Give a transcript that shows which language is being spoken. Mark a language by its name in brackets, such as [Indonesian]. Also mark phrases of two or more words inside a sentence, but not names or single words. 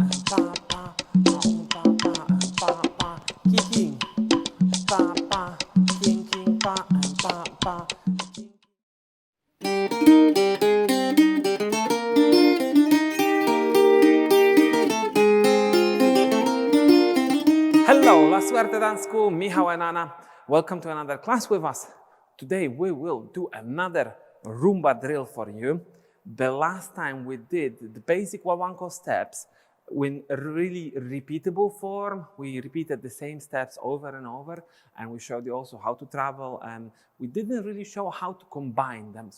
[English] pa, pa, pa, pa, pa, king, pa, pa, king, pa, pa, pa. Hello, La Suerte Dance School, Michal and Anna. Welcome to another class with us. Today we will do another Rumba drill for you. The last time we did the basic Guaguanco steps in a really repeatable form. We repeated the same steps over and over, and we showed you also how to travel, and we didn't really show how to combine them.